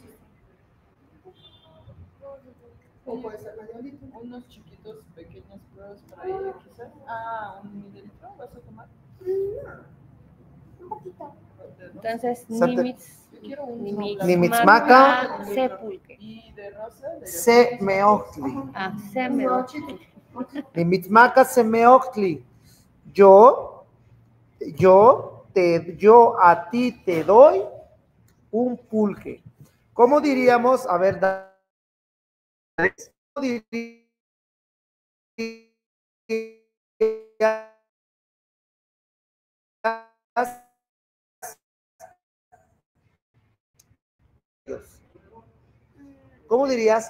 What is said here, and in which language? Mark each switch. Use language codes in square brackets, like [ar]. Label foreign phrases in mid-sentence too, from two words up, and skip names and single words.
[es] ¿Qué quieres? Compartimos esto. Unos chiquitos, pequeños pruebas para ella, quizás. Ah, ¿un mililitro vas a tomar? Un poquito. Entonces, Sante- Yo quiero un Nimitzmaca sepulque. y de rosa. semeochtli. Ah, semeochtli. [nah] Nimitzmaca semeochtli. [es] Yo a ti te doy un pulque. ¿Cómo diríamos? A ver, ¿cómo dirías? ¿Cómo dirías?